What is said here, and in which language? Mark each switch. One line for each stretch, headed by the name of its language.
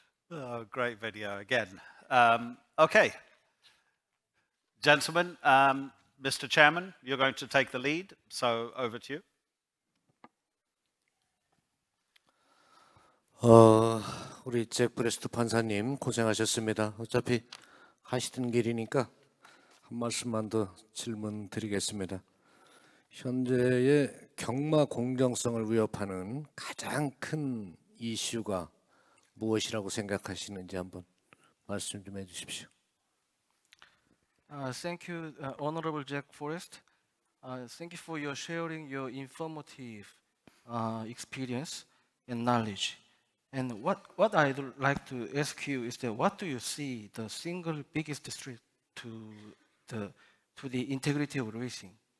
English: Oh, great video again. Okay, gentlemen, Mr. Chairman, you're going to take the lead, so over to you.
Korean: 우리 잭 브레스트 판사님 고생하셨습니다. 어차피 하시던 길이니까 한 말씀만 더 질문 드리겠습니다. 현재의 경마 공정성을 위협하는 가장 큰 이슈가 무엇이라고 생각하시는지 한번 말씀 좀 해주십시오.
English: Thank you, Honorable Jack Forrest. Thank you for your sharing your informative experience and knowledge. And what I'd like to ask you is that what do you see the single biggest threat to the integrity of racing?